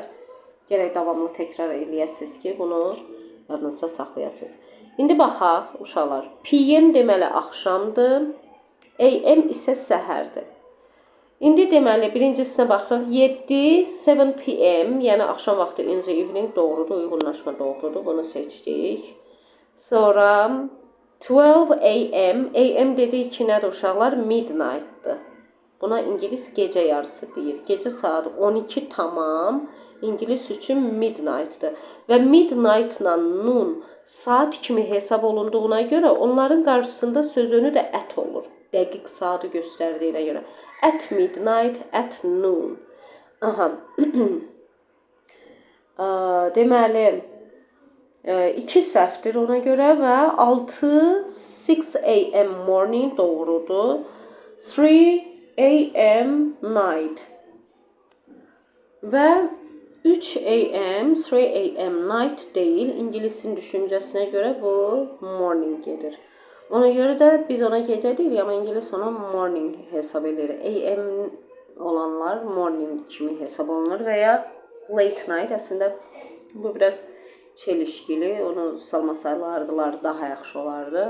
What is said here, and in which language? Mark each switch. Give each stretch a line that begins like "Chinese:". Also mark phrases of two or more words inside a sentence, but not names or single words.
Azerbaijani: Gərək davamlı təkrar eləyəsiniz ki, bunu yadınızda saxlayasınız. İndi baxaq uşaqlar. PM deməli axşamdır, AM isə səhərdir. İndi deməli birincisinə baxırıq. 7 PM, yəni axşam vaxtı
English: in the evening
Azerbaijani: doğrudur, uyğunlaşma doğrudur. Bunu seçdik. Sonra 12 AM. AM dedik ki, nədir uşaqlar? Midnight'dır. Buna İngilis gecə yarısı deyir. Gecə saat 12 tamam. İngilis üçün midnight'dır. Və midnight'la noon saat kimi hesab olunduğuna görə onların qarşısında söz önü də at olur. Dəqiq saatı göstərdiyinə görə.
English: At midnight, at noon. Aha.
Azerbaijani: Deməli 2 səhvdir ona görə və 6
English: AM morning
Azerbaijani: doğrudur.
English: 3 AM night.
Azerbaijani: Və 3
English: AM night
Azerbaijani: deyil. İngilisin düşüncəsinə görə bu morning gedir. Ona görə də biz ona gecə deyirik, amma İngilis ona morning hesab edir. AM olanlar morning kimi hesab olunur və ya
English: late night.
Azerbaijani: Əslində bu biraz çelişkili. Onu salmasaylardılar daha yaxşı olardı.